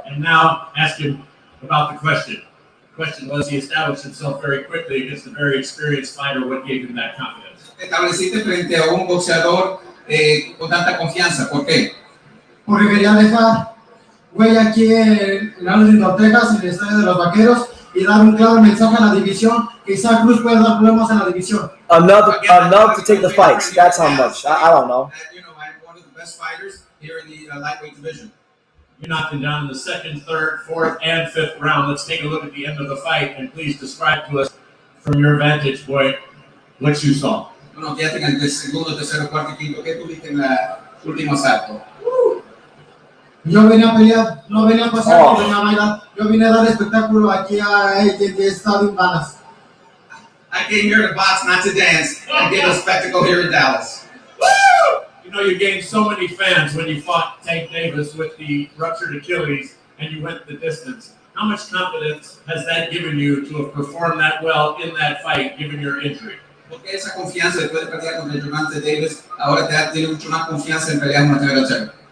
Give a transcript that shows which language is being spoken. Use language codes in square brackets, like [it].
[en] And now ask him about the question. The question was, he established himself very quickly against a very experienced fighter. What gave him that confidence? [es] Estableciste frente a un boxeador con tanta confianza. ¿Por qué? Porque quería dejar huella aquí en Arlington, Texas, en el estadio de los Vaqueros, y dar un claro mensaje a la división que Isaac Cruz puede dar problemas en la división. [en] Enough to take the fights. That's how much. I don't know. You know, I'm one of the best fighters here in the lightweight division. You knocked him down in the 2nd, 3rd, 4th, and 5th round. Let's take a look at the end of the fight, and please describe to us, from your vantage point, what you saw. [es] Bueno, fíjate en el segundo, tercero, cuarto y quinto. ¿Qué tuviste en la última asalto? Yo venía a pelear, no venía a pasar, no venía a bailar. Yo vine a dar espectáculo aquí a Estadio Dallas. [en] I came here to box, not to dance, and give a spectacle here in Dallas. Woo! You know, you gained so many fans when you fought Tank Davis with the ruptured Achilles, and you went the distance. How much confidence has that given you to have performed that well in that fight, given your injury? [es] Porque esa confianza después de pelear contra Gervonta Davis, ahora tiene mucho más confianza en pelear con Mateo Checo.